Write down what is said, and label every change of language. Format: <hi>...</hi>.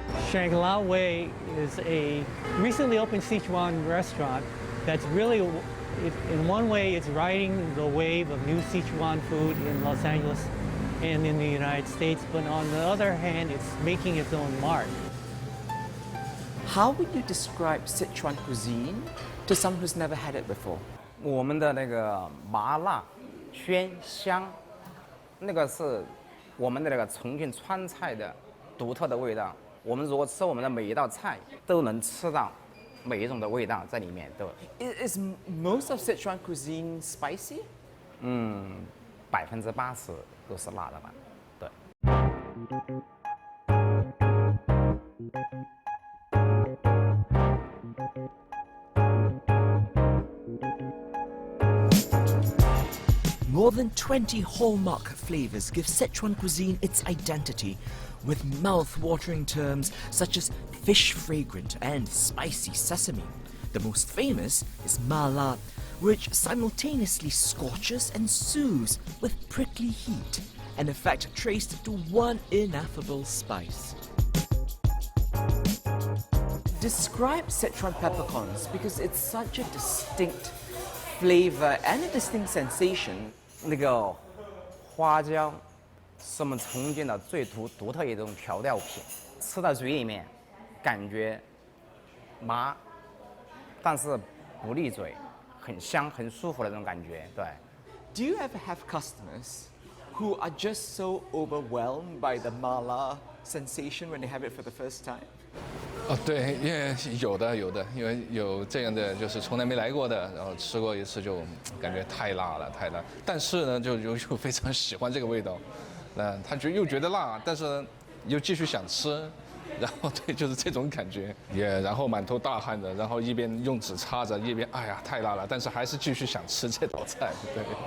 <en>Shangri-La Way is a recently opened Sichuan restaurant that's really, in one way, it's riding the wave of new Sichuan food in Los Angeles and in the United States, but on the other hand, it's making its own mark. How would you describe Sichuan cuisine to someone who's never had it before?</en> <zh>我们的那个麻辣鲜香，那个是我们的那个重庆川菜的独特的味道。我们如果吃我们的每一道菜，都能吃到每一种的味道在里面。都</zh> <en>Is most of Sichuan cuisine spicy?</en> <zh>80%都是辣的吧？对。</zh> <en>More than 20 hallmark flavors give Sichuan cuisine its identity, with mouth-watering terms such as fish fragrant and spicy sesame. The most famous is mala, which simultaneously scorches and soothes with prickly heat, an effect traced to one ineffable spice. Describe Sichuan peppercorns because it's such a distinct flavor and a distinct sensation.</en> <zh>那个花椒是我们重庆的最独特一种调料品，吃到嘴里面感觉麻，但是不腻嘴，很香很舒服的那种感觉。对。</zh> <en>Do you ever have customers who are just so overwhelmed by the mala sensation when they have it for the first time?</en> <zh>对，因为有的，因为有这样的就是从来没来过的，然后吃过一次就感觉太辣了，太辣。但是呢，就非常喜欢这个味道，那他又觉得辣，但是呢又继续想吃，然后对，就是这种感觉，然后满头大汗的，然后一边用纸擦着，一边哎呀太辣了，但是还是继续想吃这道菜，对。</zh>